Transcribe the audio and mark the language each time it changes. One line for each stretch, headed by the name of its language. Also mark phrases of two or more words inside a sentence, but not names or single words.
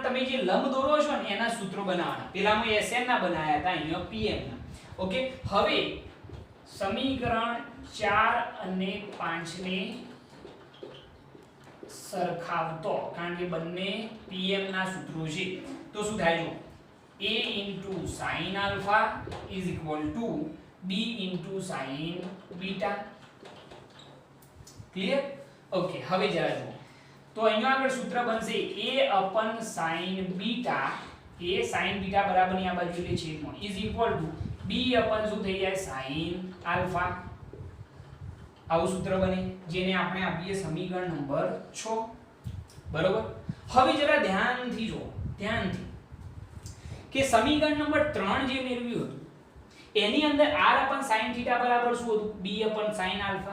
Gujarati: તમે જે લંબ દોરો છો ને એના સૂત્રો બનાવવાના. પેલામાં SN ના બનાવ્યા હતા, અહીંયા PM ના. ઓકે. હવે સમીકરણ 4 અને 5 ને સરખાવતો કારણ કે બંને PM ના સૂત્રો છે તો શું થાય જો a sin alpha b sin beta. ક્લિયર? ઓકે. હવે જરા જુઓ તો અહીંયા આગળ સૂત્ર બનશે a sin beta. a sin beta બરાબરની આ બાજુ એટલે છેદમાં b શું થઈ જાય sin alpha. આવું સૂત્ર બને જેને આપણે આપીએ સમીકરણ નંબર 6. બરોબર. હવે જરા ધ્યાનથી જો કે સમીકરણ નંબર 3 જે મેળવ્યું હતું એની અંદર r sin θ બરાબર શું હતું b sin alpha.